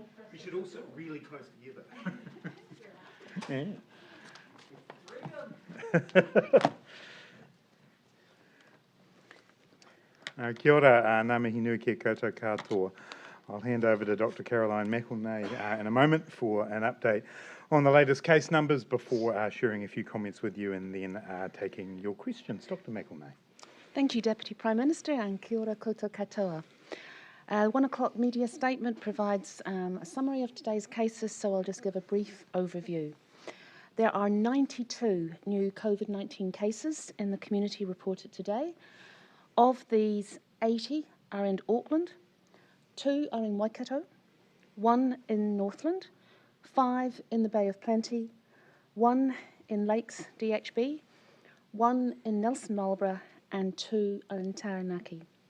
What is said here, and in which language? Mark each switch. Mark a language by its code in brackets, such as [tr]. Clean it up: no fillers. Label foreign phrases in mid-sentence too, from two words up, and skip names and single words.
[en] You should all sit really close together. [mi] Kia ora, ngā mihi nui ki koutou katoa. [en] I'll hand over to Dr. Caroline McElnay in a moment for an update on the latest case numbers before sharing a few comments with you and then taking your questions. Dr. McElnay. Thank you, Deputy Prime Minister, and [mi] kia ora koutou katoa. [en] 1 o'clock media statement provides a summary of today's cases, so I'll just give a brief overview. There are 92 new COVID-19 cases in the community reported today. Of these, 80 are in Auckland, 2 are in Waikato, 1 in Northland, 5 in the Bay of Plenty, 1 in Lakes DHB, 1 in Nelson Marlborough, and 2 are in Taranaki.